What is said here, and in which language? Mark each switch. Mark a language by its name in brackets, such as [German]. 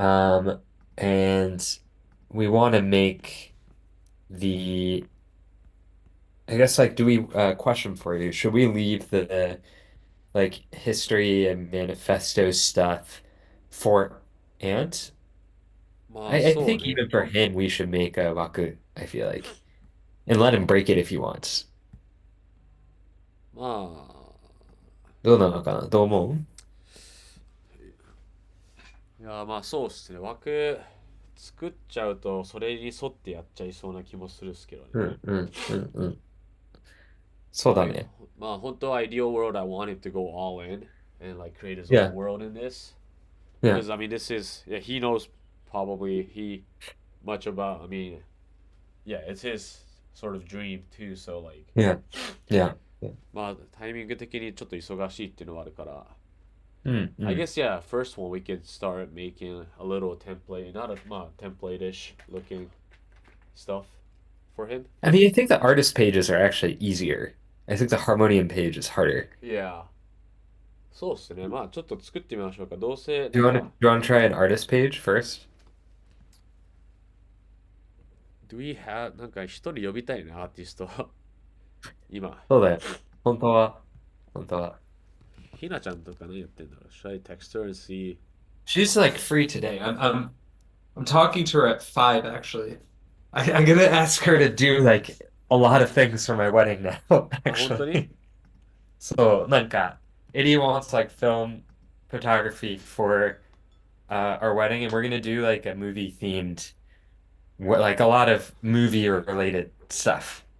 [English] Um, and we want to make the, I guess like, do we, question for you, should we leave the like history and manifesto stuff for Ant? [Japanese] まあ、 [English] I [Japanese] そう [English] think [Japanese] ね。 [English] even for him, we should make a waku, I feel like, and let him break it if he wants. [Japanese] まあ、どうなのかなどう思ういや、まあそうっすね。枠作っちゃうと、それに沿ってやっちゃいそうな気もするっすけどね。うんうんうんうん。そうまあ、だね。まあ本当は [English] ideal world, I want him to go all in and like create his own world in this. yeah, Because I mean, this is yeah, he knows probably he much about. I mean, yeah, it's his sort of dream too. So like, yeah, yeah. Yeah. [Japanese] まあタイミング的にちょっと忙しいっていうのはあるから。うんう [English] I [Japanese] ん。 [English] guess yeah. First one we could start making a little template, not a template-ish looking stuff for him. I mean, I think the artist pages are actually easier. I think the harmonium page is harder. [Japanese] Yeah. そうっすね。まあちょっと作ってみましょうか。どうせ [English] Do [Japanese] なん [English] you want to do [Japanese] か [English] you want to try an artist page first? Do we have [Japanese] なんか一人呼びたいなアーティスト今そうだよ。本当は。ひなちゃんとか何やってんだろう [English] Should I text her and see? She's like free today. I'm talking to her at 5 actually. I'm gonna ask her to do like a lot of things for my wedding now, [Japanese] あ、本当に [English] actually. So, なんか, Eddie wants like film photography for our wedding, and we're gonna do like a movie themed, like a lot of movie related stuff.